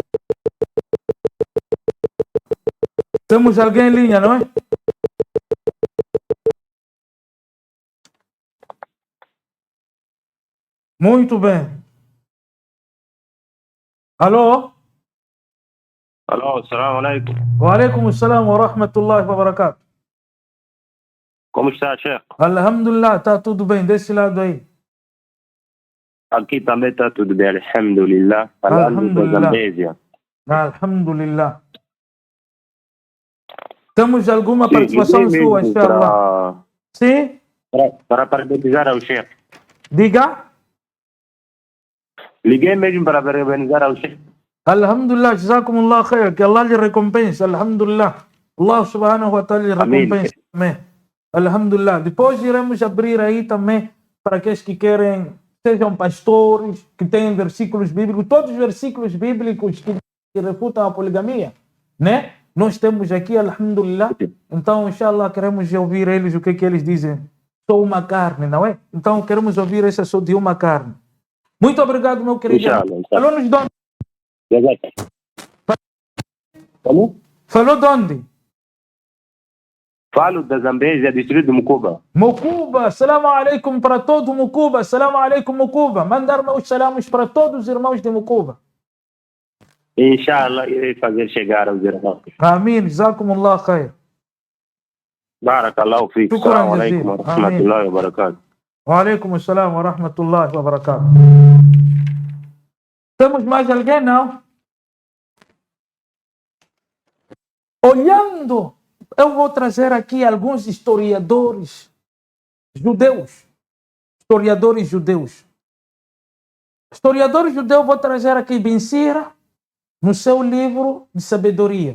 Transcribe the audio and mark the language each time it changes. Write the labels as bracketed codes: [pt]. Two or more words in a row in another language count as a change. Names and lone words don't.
[pt] Temos alguém em linha, não é? Muito bem. Alô? Alô, [ar] السلام عليكم. وعليكم السلام ورحمة الله وبركاته. [pt] Como está, Sheikh? Alhamdulillah, está tudo bem desse lado aí. Aqui também está tudo bem, alhamdulillah. Falando da Zambésia. Alhamdulillah. Temos alguma participação sua, inshallah? Sim? Para parabenizar ao Sheikh. Diga. Liguei mesmo para parabenizar ao Sheikh. [ar] الحمد لله جزاكم الله خير, [pt] que Allah lhe recompense, alhamdulillah. [ar] الله سبحانه وتعالى [pt] lhe recompense. Amém. Alhamdulillah. Depois iremos abrir aí também para aqueles que querem, sejam pastores, que têm versículos bíblicos, todos os versículos bíblicos que refutam a poligamia, né? Nós temos aqui, alhamdulillah. Então, inshallah, queremos ouvir eles, o que eles dizem. Sou uma carne, não é? Então, queremos ouvir essa sou de uma carne. Muito obrigado, meu querido. Falou-nos de onde? Como? Falou de onde? Falo da Zambésia, distrito de Mucuba. Mucuba, [ar] سلام عليكم [pt] para todo Mucuba, [ar] سلام عليكم [pt] Mucuba. Mandar meus salamos para todos os irmãos de Mucuba. Inshallah, irei fazer chegar aos irmãos. Amém, [ar] جزاكم الله خير. بارك الله فيك. السلام عليكم ورحمة الله وبركاته. وعليكم السلام ورحمة الله وبركاته. [pt] Temos mais alguém, não? Olhando, eu vou trazer aqui alguns historiadores judeus. Historiadores judeus. Historiadores judeus, vou trazer aqui Ben Sira, no seu livro de sabedoria.